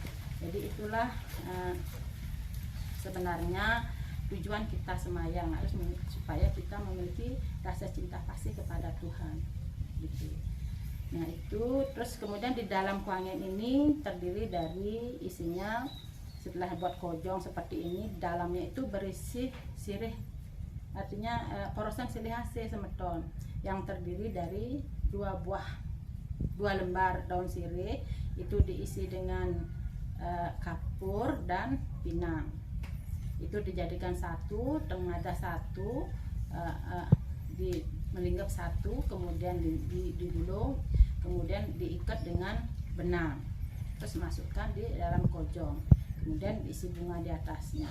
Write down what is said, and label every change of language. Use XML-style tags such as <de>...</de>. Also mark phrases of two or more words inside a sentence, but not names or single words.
<id>Jadi itulah sebenarnya tujuan kita sembahyang, harus supaya kita memiliki rasa cinta kasih kepada Tuhan gitu. Nah itu, terus kemudian di dalam kuangen ini terdiri dari isinya, setelah buat kojong seperti ini, dalamnya itu berisi sirih, artinya</id> <ban>porosan silihase semeton,</ban> <id>yang terdiri dari dua lembar daun sirih, itu diisi dengan kapur dan pinang. Itu dijadikan satu, tengadah satu, melinggap satu, kemudian digulung, kemudian diikat dengan benang, terus masukkan di dalam kojong, kemudian diisi bunga di atasnya.</id>